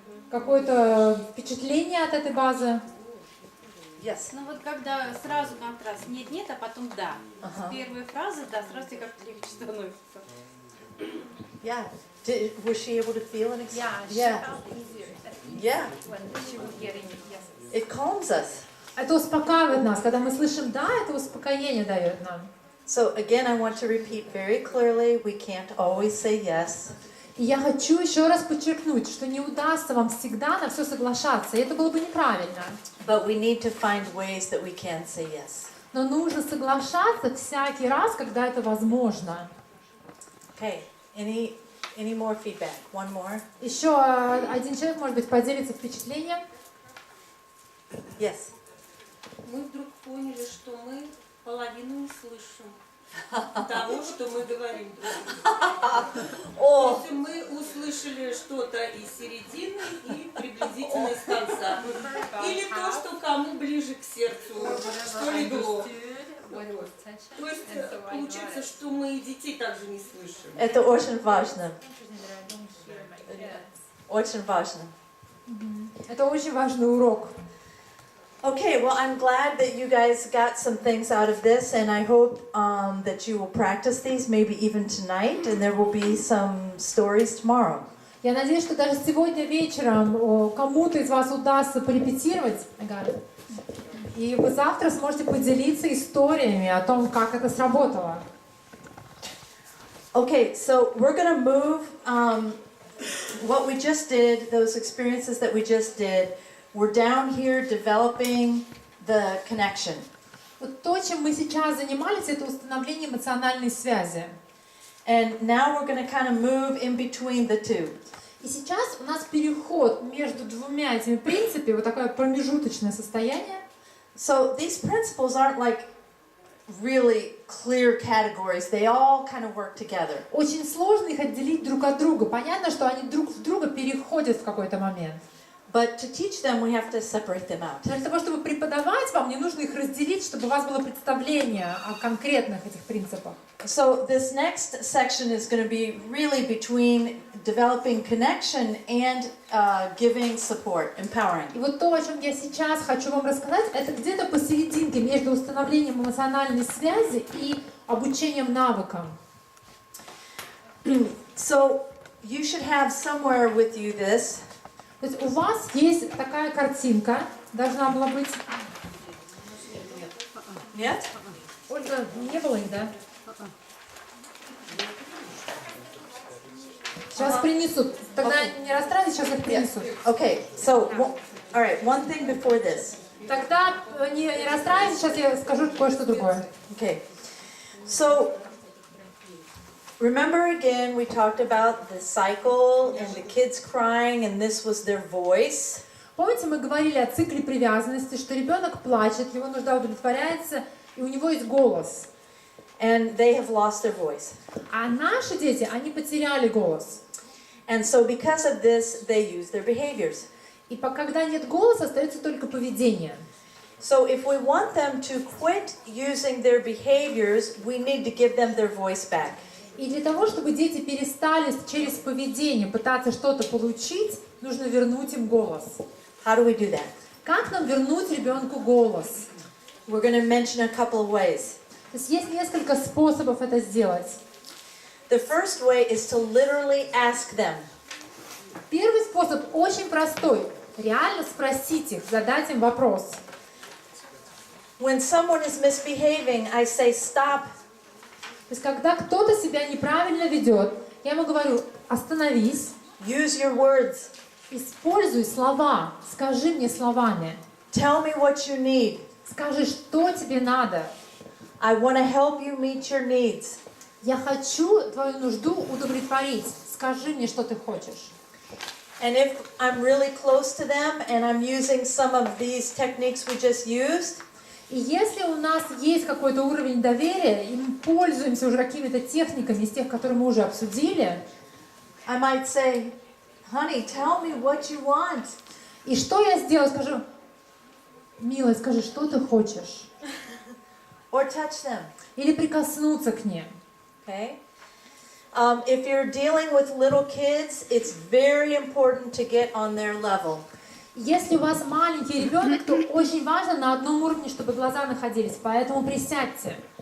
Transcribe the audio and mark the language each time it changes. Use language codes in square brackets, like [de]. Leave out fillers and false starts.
[ru] Какое-то впечатление от этой базы? [en] Yes. [ru] Ну вот когда сразу контраст нет-нет, а потом да. С первой фразы да, сразу тебе как-то легче становится. [en] Yeah. Was she able to feel an experience? Yeah, she felt easier. Yeah. When she was getting it, yes. It calms us. [ru] Это успокаивает нас. Когда мы слышим «да», это успокоение дает нам. [en] So again, I want to repeat very clearly, we can't always say yes. [ru] И я хочу еще раз подчеркнуть, что не удастся вам всегда на все соглашаться, и это было бы неправильно. [en] But we need to find ways that we can say yes. [ru] Но нужно соглашаться всякий раз, когда это возможно. [en] Okay. Any more feedback? One more? [ru] Еще один человек, может быть, поделится впечатлением. [en] Yes. [ru] Мы вдруг поняли, что мы половину не слышим того, что мы говорим друг другу. То есть мы услышали что-то из середины и приблизительно из конца. Или то, что кому ближе к сердцу, что легло. То есть получается, что мы и детей также не слышим. Это очень важно. Очень важно. Это очень важный урок. [en] Okay, well, I'm glad that you guys got some things out of this, and I hope that you will practice these, maybe even tonight, and there will be some stories tomorrow. [ru] Я надеюсь, что даже сегодня вечером кому-то из вас удастся порепетировать, и вы завтра сможете поделиться историями о том, как это сработало. [en] Okay, so we're going to move what we just did, those experiences that we just did. We're down here developing the connection. [ru] Вот то, чем мы сейчас занимались, это установление эмоциональной связи. [en] And now we're going to kind of move in between the two. [ru] И сейчас у нас переход между двумя этими принципами, вот такое промежуточное состояние. [en] So these principles aren't like really clear categories. They all kind of work together. [ru] Очень сложно их отделить друг от друга. Понятно, что они друг в друга переходят в какой-то момент. [en] But to teach them, we have to separate them out. [ru] Для того, чтобы преподавать вам, не нужно их разделить, чтобы у вас было представление о конкретных этих принципах. [en] So this next section is going to be really between developing connection and giving support, empowering. [ru] И вот то, о чем я сейчас хочу вам рассказать, это где-то посерединке между установлением эмоциональной связи и обучением навыкам. [en] So you should have somewhere with you this. [ru] То есть у вас есть такая картинка, должна была быть. Нет? Ольга, не было их, да? Сейчас принесут. Тогда не расстраивайтесь, сейчас их принесут. [en] Okay, so all right, one thing before this. [ru] Тогда не расстраивайтесь, сейчас я скажу кое-что другое. [en] Okay, so remember again, we talked about the cycle and the kids crying, and this was their voice. [ru] Помните, мы говорили о цикле привязанности, что ребенок плачет, его нужда удовлетворяется, и у него есть голос. [en] And they have lost their voice. [ru] А наши дети, они потеряли голос. [en] And so because of this, they use their behaviors. [ru] И когда нет голоса, остается только поведение. [en] So if we want them to quit using their behaviors, we need to give them their voice back. [ru] И для того, чтобы дети перестали через поведение пытаться что-то получить, нужно вернуть им голос. [en] How do we do that? [ru] Как нам вернуть ребенку голос? [en] We're going to mention a couple of ways. [ru] То есть есть несколько способов это сделать. [en] The first way is to literally ask them. [ru] Первый способ очень простой. Реально спросить их, задать им вопрос. [en] When someone is misbehaving, I say stop. [ru] То есть когда кто-то себя неправильно ведет, я ему говорю: остановись. [en] Use your words. [ru] Используй слова. Скажи мне словами. [en] Tell me what you need. [ru] Скажи, что тебе надо. [en] I want to help you meet your needs. [ru] Я хочу твою нужду удовлетворить. Скажи мне, что ты хочешь. [en] And if I'm really close to them and I'm using some of these techniques we just used, [ru] и если у нас есть какой-то уровень доверия, и мы пользуемся уже какими-то техниками из тех, которые мы уже обсудили, [en] I might say, honey, tell me what you want. [ru] И что я сделаю? Скажу: милая, скажи, что ты хочешь. [en] Or touch them. [ru] Или прикоснуться к ним. [en] Okay? If you're dealing with little kids, it's very important to get on their level. [ru] Если у вас маленький ребенок, то очень важно на одном уровне, чтобы глаза находились, поэтому присядьте.